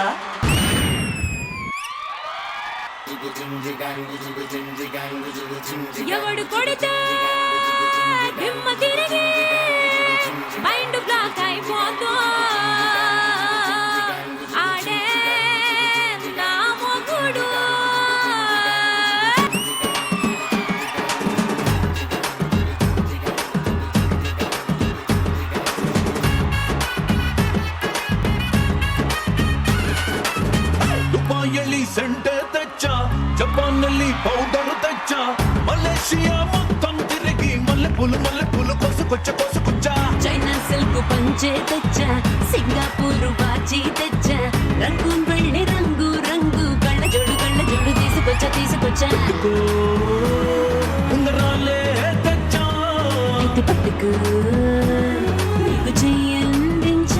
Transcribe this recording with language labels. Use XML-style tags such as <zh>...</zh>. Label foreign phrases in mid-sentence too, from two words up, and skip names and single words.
<te>ఎవడు కొడితే దిమ్మ తిరిగి</te> <en>mind block</en> <te>అయిపోతా, ఆడే నా మొగుడు. దుబాయ్‌లో సెంటే తెచ్చా, జపాన్‌లో పౌడర్ తెచ్చా, మలేషియా మొత్తం తిరిగి మల్లె పూలు కొనుక్కొచ్చా. చైనా సిల్క్ పంచే తెచ్చా, సింగపూర్ వాచి తెచ్చా, రంగూన్ వెళ్ళి రంగు కళ్ళ జోడు తీసుకొచ్చా. ఉంగరాలే తెచ్చా, అయితే పట్టుకు నీకు చెయ్యందించా.</te>